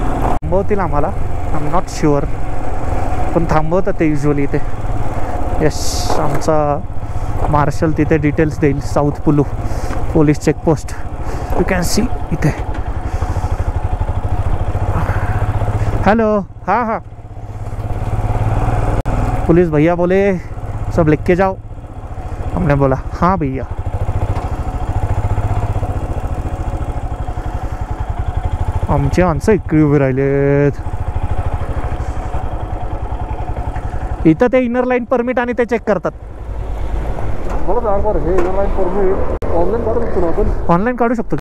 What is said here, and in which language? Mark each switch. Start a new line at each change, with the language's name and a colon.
Marathi: थांबवतील आम्हाला,
English: I am not sure,
Marathi: पण थांबवतात ते युजली इथे. यस, आमचा मार्शल तिथे डिटेल्स देईल.
English: South पुलू police checkpost, you can see इथे.
Hindi: हेलो, हाँ हाँ, पुलिस भैया बोले सब लिख के जाओ. हमने बोला हाँ भैया.
Marathi: आमचे माणसं इकडे उभे राहिलेत. इथं ते इनर लाईन परमिट आणि ते चेक करतात. ऑनलाईन काढू शकतो.